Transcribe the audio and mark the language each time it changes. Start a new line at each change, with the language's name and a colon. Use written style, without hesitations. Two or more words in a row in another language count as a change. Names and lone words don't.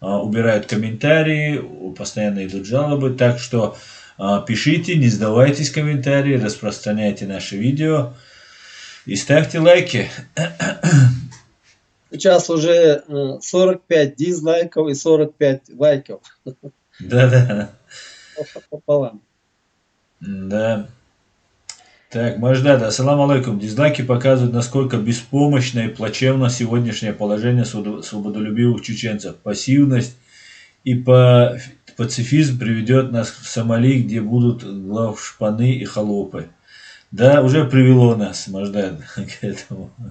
Russian: убирают комментарии, постоянно идут жалобы, так что пишите, не сдавайтесь в комментарии, распространяйте наши видео и ставьте лайки. Сейчас уже 45 дизлайков и 45 лайков. Да-да. Пополам. Да. Так, Маждад,
Arabic: السلام عليكم.
Russian: Дизлайки показывают, насколько беспомощно и плачевно сегодняшнее положение свободолюбивых чеченцев. Пассивность и пацифизм приведет нас в Сомали, где будут главшпаны и холопы. Да, уже привело нас, Маждад, к этому.